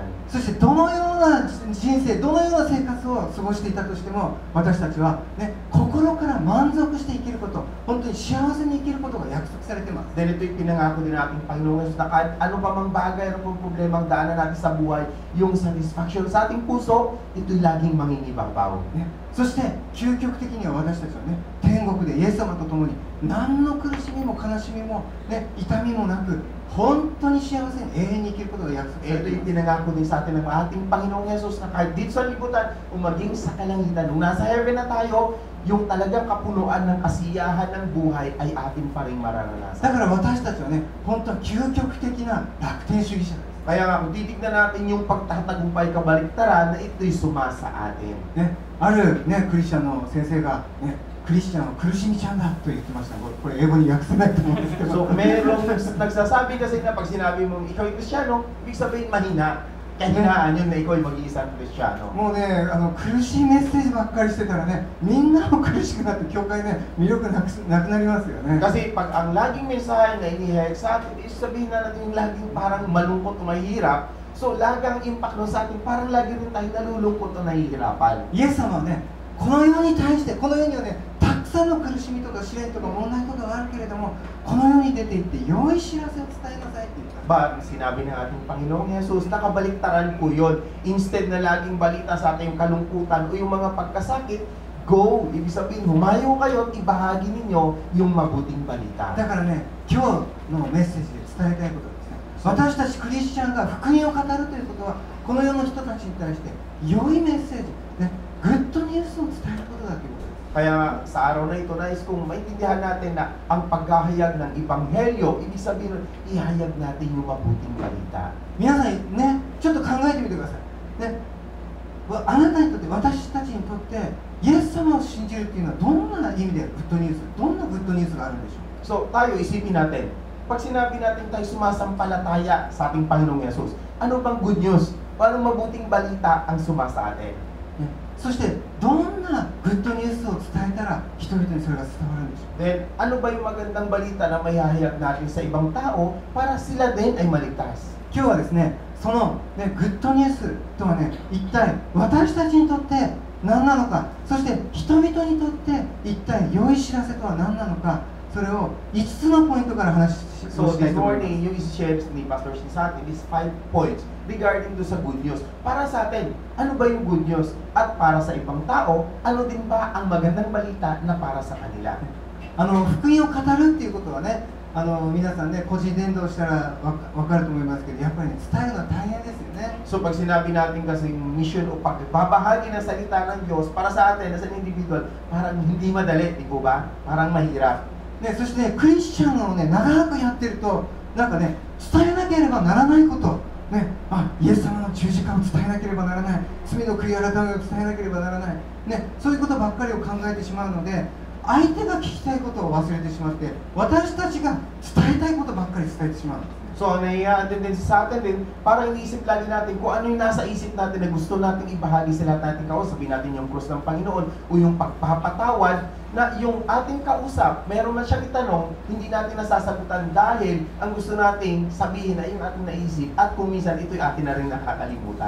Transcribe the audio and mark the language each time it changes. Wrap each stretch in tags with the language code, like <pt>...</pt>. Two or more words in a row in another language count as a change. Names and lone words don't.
<ja>そしてどのような人生、どのような生活を過ごしていたとしても、私たちは、ね、心から満足して生きること、本当に幸せに生きることが約束されています。</ja> <tl>Dahil ito'y pinangako din nating Panginoong Jesus na kahit ano pa mang bagay, ano pang problema ang daanan natin sa buhay, yung satisfaction sa ating puso, ito'y laging mangingibabaw.</tl> <ja>ね、そして究極的には私たちはね、天国でイエス様と共に何の苦しみも悲しみも、ね、痛みもなく本当に幸せに永遠に生きることが約束されてい</ja> <tl>Ito'y</tl> <ja>ます。</ja> <tl>pinangako din sa atin ng ating Panginoong Jesus na kahit dito sa libutan o maging sa kalangitan, nung nasa heaven na tayo, yung talagang kapunuan ng kasiyahan ng buhay ay atin pa rin</tl> <ja>だ</ja> <tl>mararanasan.</tl> <ja>から私たちはね、本当は究極的な楽天主義者です。</ja> <tl>Kaya nga, kung titignan natin yung pagtatagumpay kabaliktaran, na ito'y sumasa atin.</tl> <ja>ね、ある、ね、クリスチャンの先生が、ね、クリスチャンは苦しみちゃんだと言ってました。これ英語に訳せないと思うんですけど、</ja> <tl>So, merong nagsasabi kasi na pag sinabi mong ikaw ay Kristiyano, ibig sabihin mahina. Kahinaan yun na ikaw ay mag-iisang Kristiyano.</tl> <ja>もうね、苦しいメッセージばっかりしてたらね、みんなも苦しくなって教会ね、魅力なくなりますよね。</ja> <tl>Kasi pag ang laging mensahe na inihayag sa atin, is sabihin na natin yung laging parang malungkot o mahirap, so lagang impact nun sa atin, parang lagi rin tayo nalulungkot o nahihirapan.</tl> <ja>イエス様はね、この世に対して、この世にはね、たくさんの苦しみとか試練とか問題ことがあるけれども、この世に出ていって良い知らせを伝えなさいって言った。</ja> <tl>But sinabi ng ating Panginoong Jesus, nakabaliktaran po yun. Instead na laging balita sa ating kalungkutan o yung mga pagkasakit, go! Ibig sabihin, humayo kayo at ibahagi ninyo yung mabuting balita.</tl> <ja>だからね、今日のメッセージで伝えたいことですね。私たちクリスチャンが福音を語るということは、この世の人たちに対して良いメッセージ、ね、グッドニュースを伝えることだということです。</ja> <tl>Kaya sa araw na ito, nais kong maintindihan natin na ang paghahayag ng Ebanghelyo, ibig sabihin, ihayag natin yung mabuting balita.</tl> <ja>皆さんね、ちょっと考えてみてください。ね、あなたにとって、私たちにとって、イエス様を信じるっていうのはどんな意味でグッドニュース、どんなグッドニュースがあるんでしょう。</ja> <tl>So, tayo isipin natin, pag sinabi natin tayo sumasampalataya sa ating Panginoong Yesus, ano bang</tl> <en>good news?</en> <tl>O anong mabuting balita ang sumasa atin?</tl> <ja>ね、そしてどんなグッドニュースを伝えたら人々にそれが伝わるんでしょう。</ja> <tl>Then, ano ba yung magandang balita na maihahayag natin sa ibang tao para sila din ay maligtas?</tl> <ja>今日はですね、その、ね、グッドニュースとはね、一体私たちにとって何なのか、そして人々にとって一体良い知らせとは何なのか、それを5つのポイントから話を</ja> <tl>So,</tl> <ja>したい</ja> <tl>this</tl> <ja>と思います。</ja> <tl>morning, yung isi-share ni Pastor Steve sa atin is</tl> <en>5 points regarding to</en> <tl>sa</tl> <en>good news.</en> <tl>Para sa atin, ano ba yung</tl> <en>good news?</en> <tl>At para sa ibang tao, ano din ba ang magandang balita na para sa kanila?</tl> <ja>福音を語るっていうことはね、皆さんね、個人伝道したらわかると思いますけど、やっぱりね、伝えるのは大変ですよね。</ja> <tl>So, pag sinabi natin kasi mission o pagbabahagi ng salita ng Diyos, para sa atin,</tl> <en>as an individual,</en> <tl>parang hindi madali, di po ba? Parang mahirap.</tl> <ja>ね、そしてね、クリスチャンをね、長くやってると、なんかね、伝えなければならないこと、ね、イエス様の十字架を伝えなければならない、罪の悔い改めを伝えなければならない、ね、そういうことばっかりを考えてしまうので、相手が聞きたいことを忘れてしまって、私たちが伝えたいことばっかり伝えてしまうんですね。</ja> <tl>So, nangyayaan din sa atin din, parang iniisip lagi natin kung ano yung nasa isip natin na gusto natin ibahagi sa lahat natin kausap. Sabihin natin yung krus ng Panginoon o yung pagpapatawad na yung ating kausap, meron man siyang itanong, hindi natin nasasagutan dahil ang gusto nating sabihin ay yung ating naisip at kung minsan ito'y atin na rin nakakalimutan.</tl>